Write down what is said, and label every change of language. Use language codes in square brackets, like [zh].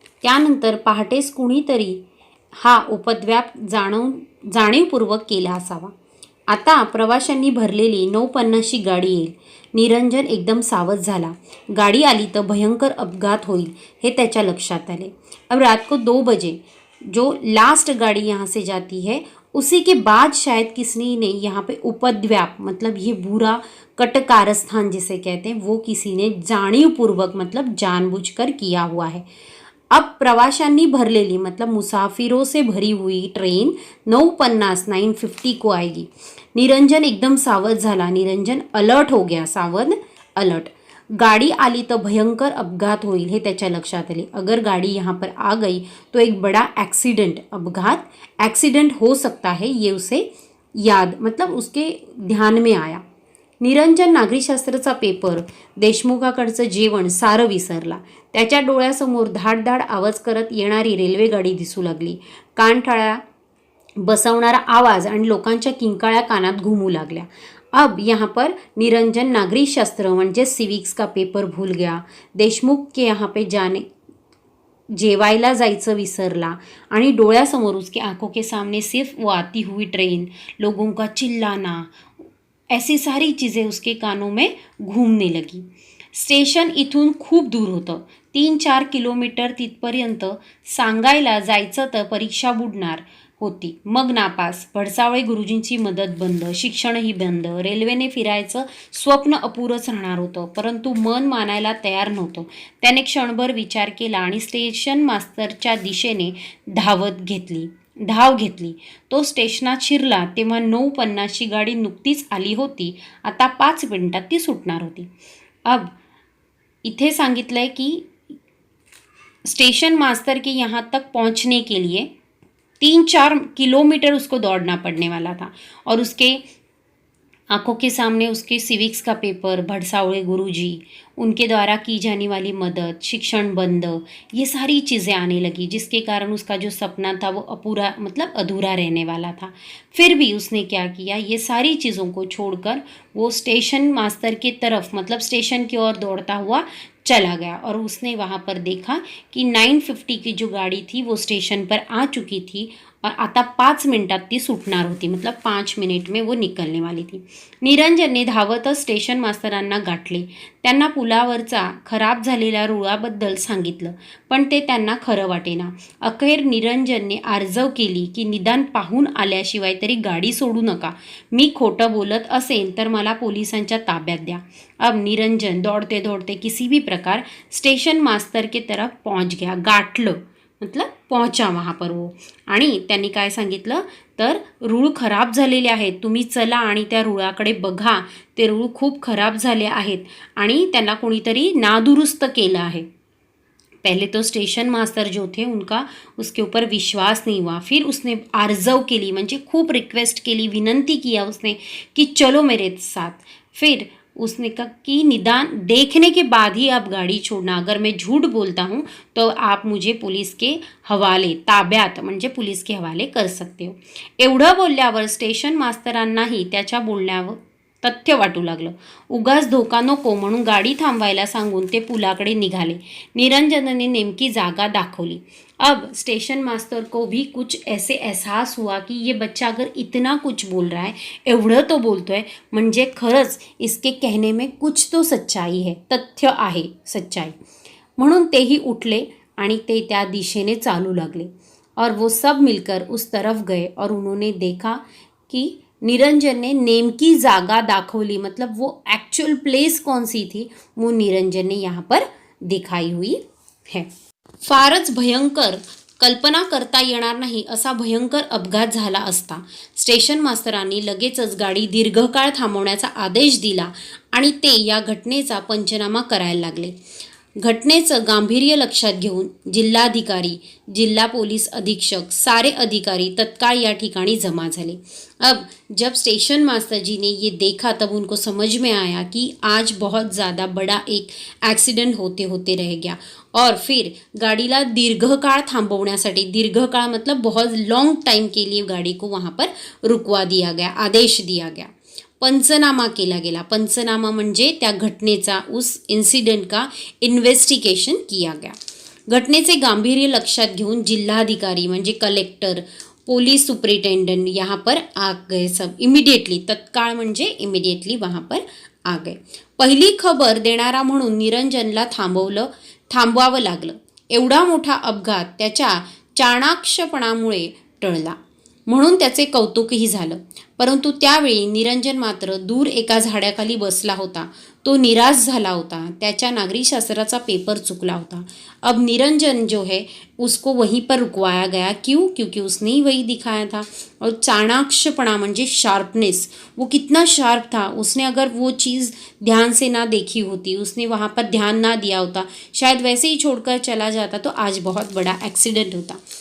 [mr] त्यानंतर पहाटेस कुणीतरी हा उपद्व्याप जाणीवपूर्वक केला असावा. आता प्रवाशांनी भरलेली 9:50ची गाडी येईल. निरंजन एकदम सावध झाला. गाडी आली तर भयंकर अपघात होईल हे त्याच्या लक्षात आले. [hi] अब रात को 2 बजे जो लास्ट गाड़ी यहाँ से जाती है उसी के बाद शायद किसी ने यहाँ पे उपद्व्याप, मतलब ये बुरा कटकारस्थान जिसे कहते हैं, वो किसी ने जाणीवपूर्वक मतलब जानबूझकर किया हुआ है. अब प्रवाशांनी भरलेली मतलब मुसाफिरों से भरी हुई ट्रेन 9:50 को आएगी. [mr] निरंजन एकदम सावध झाला. [hi] निरंजन अलर्ट हो गया. [mr] सावध, अलर्ट. गाड़ी आली तो भयंकर अपघात होईल हे त्याच्या लक्षात आले. [hi] अगर गाड़ी यहाँ पर आ गई तो एक बड़ा एक्सीडेंट, अपघात, एक्सीडेंट हो सकता है, ये उसे याद, मतलब उसके ध्यान में आया. [mr] निरंजन नागरिकशास्त्राचा पेपर, देशमुखाकडचं जेवण सारं विसरला. त्याच्या डोळ्यासमोर धाड धाड आवाज करत येणारी रेल्वेगाडी दिसू लागली. कानठळ्या बसवणारा आवाज आणि लोकांच्या किंकाळ्या कानात घुमू लागल्या. [hi] अब यहाँ पर निरंजन नागरिक शास्त्र म्हणजे सिविक्स का पेपर भूल गया. देशमुख के यहाँ पे [mr] जेवायला जायचं विसरला आणि डोळ्यासमोर [hi] उसके आंखों के सामने सिर्फ वो आती हुई ट्रेन, लोगों का चिल्लाना, ऐसी सारी चीज़ें उसके कानों में घूमने लगी. [mr] स्टेशन इथून खूप दूर होतं. 3-4 किलोमीटर तिथपर्यंत सांगायला जायचं तर परीक्षा बुडणार होती. मग नापास, भडसावळे गुरुजींची मदत बंद, शिक्षणही बंद, रेल्वेने फिरायचं स्वप्न अपुरंच राहणार होतं. परंतु मन मानायला तयार नव्हतं. त्याने क्षणभर विचार केला आणि स्टेशन मास्तरच्या दिशेने धाव घेतली. तो स्टेशनात शिरला तेव्हा 9:50ची गाडी नुकतीच आली होती. आता 5 मिनिटात ती सुटणार होती. [hi] अब [mr] इथे सांगितलंय की [hi] स्टेशन मास्टर के यहाँ तक पहुँचने के लिए 3-4 किलोमीटर उसको दौड़ना पड़ने वाला था और उसके आंखों के सामने उसके सिविक्स का पेपर, भड़सावळे गुरुजी, उनके द्वारा की जाने वाली मदद, शिक्षण बंद, ये सारी चीज़ें आने लगी, जिसके कारण उसका जो सपना था वो अपूरा, मतलब अधूरा रहने वाला था. फिर भी उसने क्या किया, ये सारी चीज़ों को छोड़कर वो स्टेशन मास्टर की तरफ, मतलब स्टेशन की ओर दौड़ता हुआ चला गया और उसने वहाँ पर देखा कि 9:50 की जो गाड़ी थी वो स्टेशन पर आ चुकी थी [mr] और आता 5 मिनिटात ती सुटणार होती, [hi] मतलब 5 मिनिट में वो निकलने वाली थी. [mr] निरंजनने धावतच स्टेशन मास्तरांना गाठले. त्यांना पुलावरचा खराब झालेल्या रुळाबद्दल सांगितलं, पण ते त्यांना खरं वाटेना. अखेर निरंजनने आर्जव केली की निदान पाहून आल्याशिवाय तरी गाडी सोडू नका. मी खोटं बोलत असेल तर मला पोलिसांच्या ताब्यात द्या. [hi] अब निरंजन दौड़ते दौड़ते किसी भी प्रकार स्टेशन मास्तर के तरफ पहुंच गया. गाठलं मतलब पहुंचा वहाँ पर वो. [mr] आणि त्यांनी काय सांगितलं तर रूळ खराब झालेले आहेत, तुम्ही चला आणि त्या रुळाकडे बघा, ते रूळ खूप खराब झाले आहेत आणि त्यांना कोणीतरी नादुरुस्त केलं आहे. [hi] पहले तो स्टेशन मास्टर जो थे उनका उसके ऊपर विश्वास नहीं हुआ. फिर उसने [mr] आर्जव केली, म्हणजे खूप रिक्वेस्ट केली, [hi] विनंती किया उसने कि चलो मेरे साथ. फिर उसने कहा कि निदान देखने के बाद ही आप गाड़ी छोड़ना, अगर मैं झूठ बोलता हूँ तो आप मुझे पुलिस के हवाले, [mr] ताब्यात म्हणजे [hi] पुलिस के हवाले कर सकते हो. [mr] एवढं बोलल्यावर स्टेशन मास्तरांनाही त्याच्या बोलण्यावर तथ्य वाटू लागलं. उगाच धोका नको म्हणून गाडी थांबवायला सांगून ते पुलाकडे निघाले. निरंजनने नेमकी जागा दाखवली. [hi] अब स्टेशन मास्टर को भी कुछ ऐसे एहसास हुआ कि ये बच्चा अगर इतना कुछ बोल रहा है, [mr] एवढं तो बोलतोय, म्हणजे खरंच [hi] इसके कहने में कुछ तो सच्चाई है, [mr] तथ्य आहे, [hi] सच्चाई. [mr] म्हणून तेही उठले आणि ते त्या दिशेने चालू लागले. [hi] और वो सब मिलकर उस तरफ गए और उन्होंने देखा कि निरंजन ने नेमकी जागा दाखवली, मतलब वो एक्चुअल प्लेस कौन सी थी वो निरंजन ने यहाँ पर दिखाई हुई है. [mr] फारच भयंकर, कल्पना करता येणार नाही असा भयंकर अपघात झाला असता. स्टेशन मास्तरांनी लगेचच गाडी दीर्घकाळ थांबवण्याचा आदेश दिला आणि ते या घटनेचा पंचनामा करायला लागले. घटनेचं गांभीर्य लक्षात घेऊन जिल्हाधिकारी, जिला पुलिस अधीक्षक, सारे अधिकारी तत्काल या ठिकाणी जमा झाले. [hi] अब जब स्टेशन मास्टर जी ने ये देखा तब उनको समझ में आया कि आज बहुत ज़्यादा बड़ा एक एक्सीडेंट होते होते रह गया. और फिर [mr] गाडीला दीर्घकाळ थांबवण्यासाठी, दीर्घकाळ [hi] मतलब बहुत लॉन्ग टाइम के लिए गाड़ी को वहाँ पर रुकवा दिया गया, आदेश दिया गया. [mr] पंचनामा केला गेला. पंचनामा म्हणजे त्या घटनेचा, [hi] उस इन्सिडेंट का इन्व्हेस्टिगेशन किया गया. [mr] घटनेचे गांभीर्य लक्षात घेऊन जिल्हाधिकारी म्हणजे [hi] कलेक्टर, पुलिस सुपरिटेंडेंट यहाँ पर आ गए सब इमिडिएटली, [mr] तत्काळ म्हणजे [hi] इमिडिएटली वहाँ पर आ गए. [mr] पहिली खबर देणारा म्हणून निरंजनला थांबवावं लागलं. एवढा मोठा अपघात त्याच्या चाणाक्षपणामुळे टळला म्हणून त्याचे कौतुकही झालं. परंतु त्यावेळी निरंजन मात्र दूर एका झाडाखाली बसला होता. तो निराश झाला होता. त्याच्या नागरिकशास्त्राचा पेपर चुकला होता. [hi] अब निरंजन जो है उसको वहीं पर रुकवाया गया. क्यों? क्योंकि उसने ही वही दिखाया था. और [mr] चाणाक्षपणा म्हणजे शार्पनेस, [hi] वो कितना शार्प था. उसने अगर वो चीज़ ध्यान से ना देखी होती, उसने वहाँ पर ध्यान ना दिया होता, शायद वैसे ही छोड़कर चला जाता तो आज बहुत बड़ा एक्सीडेंट होता.